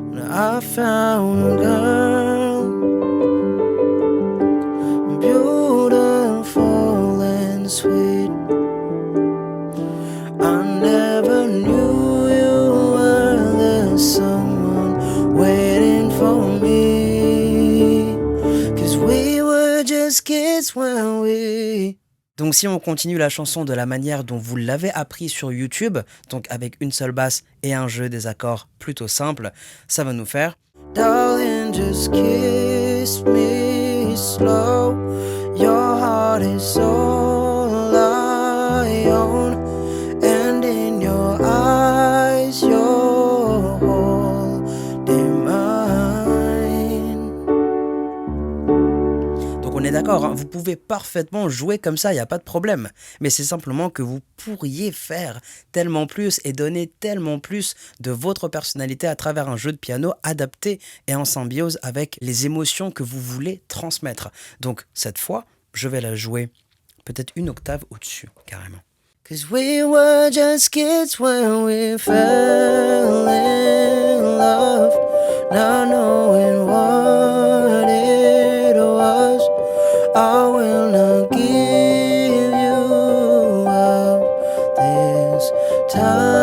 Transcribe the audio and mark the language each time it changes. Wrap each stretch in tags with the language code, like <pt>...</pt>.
<en>I found a girl, beautiful and sweet. I never knew you were the someone waiting for me, 'cause we were just kids when we...</en> <fr>Donc si on continue la chanson de la manière dont vous l'avez appris sur YouTube, donc avec une seule basse et un jeu des accords plutôt simples, ça va nous faire</fr> <en>Darling, just kiss me slow. Your heart is all I own, and in your eyes you're holding mine.</en> <fr>Donc on est d'accord, hein, vous pouvez parfaitement jouer comme ça, il n'y a pas de problème. Mais c'est simplement que vous pourriez faire tellement plus et donner tellement plus de votre personnalité à travers un jeu de piano adapté et en symbiose avec les émotions que vous voulez transmettre. Donc cette fois, je vais la jouer peut-être une octave au-dessus, carrément.</fr> <en>'Cause we were just kids when we fell in love, not knowing what it was. I will not give you up this time.</en>